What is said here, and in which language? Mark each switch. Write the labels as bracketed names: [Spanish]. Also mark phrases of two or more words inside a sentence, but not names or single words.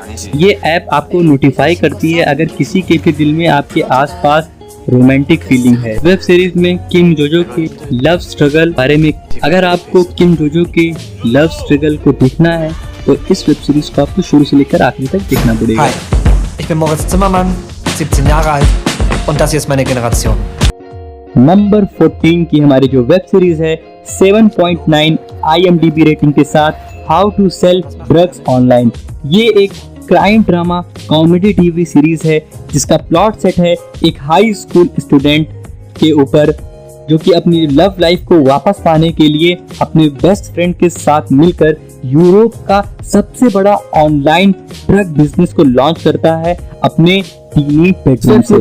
[Hindi] ये ऐप आपको नोटिफाई करती है अगर किसी के भी दिल में आपके आसपास [English] romantic feeling [Hindi] है। [English] web series [Hindi] में किम जोजो के [English] love struggle [Hindi] बारे में, अगर आपको किम जोजो के [English] love struggle [Hindi] को देखना है तो इस [English] web series [Hindi] को आपको शुरू से लेकर आखिरी तक देखना पड़ेगा। [German] Hi, ich bin Moritz Zimmermann, 17 Jahre alt und das hier ist meine Generation. [Hindi] नंबर 14 की हमारी जो [English] web series [Hindi] है 7.9 IMDb रेटिंग के साथ हाउ टू सेल ड्रग्स ऑनलाइन। ये एक [English] crime drama comedy TV series [Hindi] है जिसका प्लॉट सेट है एक [English] high school student [Hindi] के ऊपर जो कि अपनी [English] love life [Hindi] को वापस पाने के लिए अपने [English] best friend [Hindi] के साथ मिलकर यूरोप का सबसे बड़ा [English] online drug business [Hindi] को लॉन्च करता है अपने [English] tiny bedroom [Hindi] से।